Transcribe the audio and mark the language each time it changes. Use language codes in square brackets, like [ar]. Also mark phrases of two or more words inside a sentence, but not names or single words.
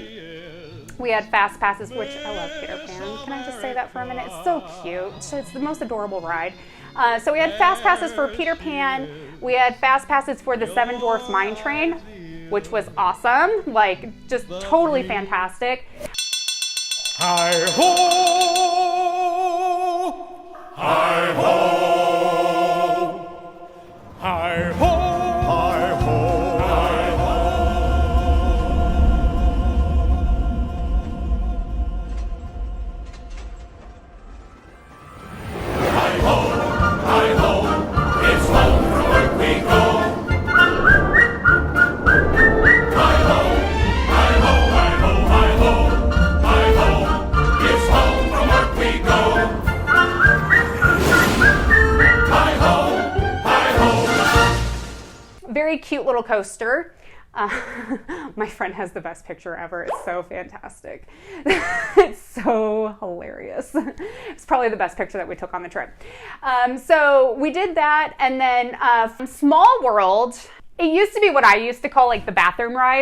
[en] We had fast passes, which I love Peter Pan. Can I just say that for a minute? It's so cute. It's the most adorable ride. So we had fast passes for Peter Pan. We had fast passes for the Seven Dwarfs Mine Train, which was awesome. Like, just totally fantastic. Hi-ho! Hi-ho! Hi-ho! Hi-ho! Hi-ho! Hi-ho! It's home from work we go. Hi-ho! Hi-ho! Hi-ho! Hi-ho! Hi-ho! It's home from work we go. Hi-ho! Hi-ho! Very cute little coaster. My friend has the best picture ever. It's so fantastic. It's so hilarious. It's probably the best picture that we took on the trip. So we did that, and then from Small World, it used to be what I used to call like the bathroom ride.